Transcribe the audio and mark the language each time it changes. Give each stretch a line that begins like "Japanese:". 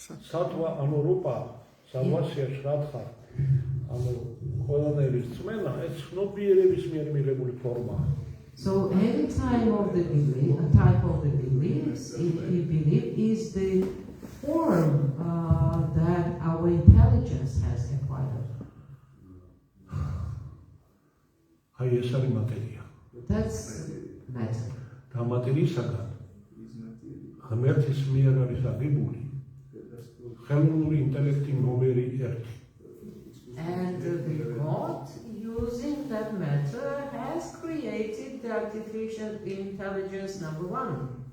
Sanskrit: სატვა ანურუპა სავასია შრათხა
Georgian: ანუ ყველანაირი რწმენა ეს ცნობიერების მიერ მიღებული ფორმაა.
English: So any type of the beliefs, belief is the form that our intelligence has acquired.
Georgian: აი ეს არის მატერია.
English: That's matter.
Georgian: და მატერიისაგან ღმერთის მიერ არის აგებული ხელოვნური ინტელექტი ნომერი 1.
English: And God, using that matter, has created the artificial intelligence number 1.